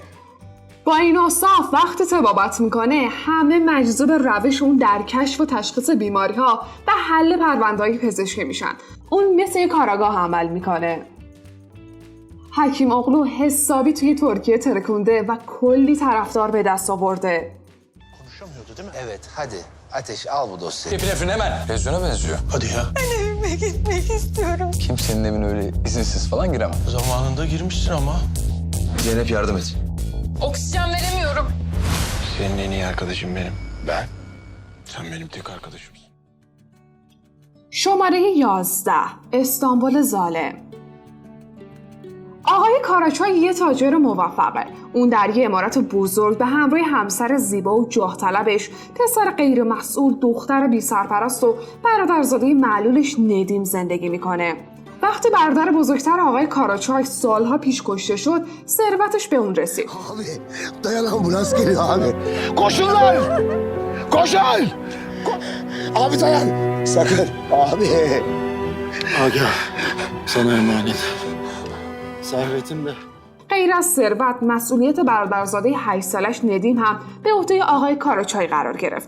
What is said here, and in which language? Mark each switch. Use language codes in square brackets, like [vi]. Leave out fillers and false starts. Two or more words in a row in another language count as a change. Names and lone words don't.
[fa] با این اوصاف وقتی طبابت میکنه همه مجذوب روش اون در کشف و تشخیص بیماری‌ها و حل پرونده‌های پزشکی میشن. اون مثل یک کاراگاه عمل میکنه. حکیم اغلو حسابی توی ترکیه ترکونده و کلی طرفدار به دست آورده. [tr] Konuşamıyordu değil mi? Evet hadi Ateş al bu dosyayı. Nefrin hemen. Televizyona benziyor. Hadi ya. Evime gitmek istiyorum. Kimsenin evine öyle izinsiz falan giremem. Zamanında girmişsin ama. Zeynep yardım et. Oksijen veremiyorum. Senin en iyi arkadaşın benim. Ben? Sen benim tek arkadaşımsın. [fa] شماره 11 استانبول ظالم. آقای کاراچای یه تاجر موفقه. اون در یه عمارت بزرگ به همراه همسر زیبا و جاه طلبش، پسر غیر مسئول، دختر بی سرپرست و برادرزاده معلولش ندیم زندگی میکنه. وقتی برادر بزرگتر آقای کاراچای سالها پیش کشته شد، ثروتش به اون رسید. [tr] Abi dayan ambulans geliyor abi. Koşun lan! Koşun! Abi dayan! Sakın abi. Agah. Sana emanet. Servetim de. [fa] غیر از ثروت، مسئولیت برادرزاده 8 سالش ندیم هم به عهده آقای کاراچای قرار گرفت.